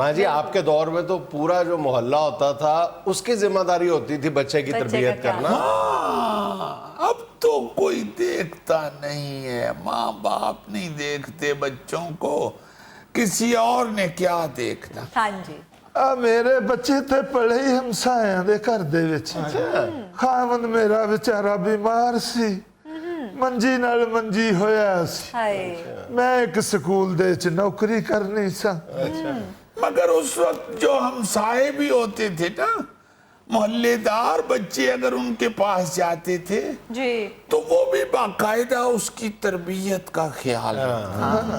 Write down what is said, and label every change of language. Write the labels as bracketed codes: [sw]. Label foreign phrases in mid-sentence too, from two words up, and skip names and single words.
[ur] ماں جی آپ کے دور میں تو پورا جو محلہ ہوتا تھا اس کی ذمہ داری ہوتی تھی بچے کی تربیت کرنا. اب تو کوئی دیکھتا نہیں ہے. ماں باپ نہیں دیکھتے بچوں کو کسی اور نے کیا دیکھنا. [pa] میرے بچے تے پڑھے ہی ہمسایاں دے گھر دے وچ. خاوند میرا بیچارہ بیمار سی منجی نال منجی ہویا سی. میں ایک سکول دے چ نوکری کرنی سا. [ur] مگر اس وقت جو ہمسائے بھی ہوتے تھے نا محلے دار بچے اگر ان کے پاس جاتے تھے تو وہ بھی باقاعدہ اس کی تربیت کا خیال رکھتے.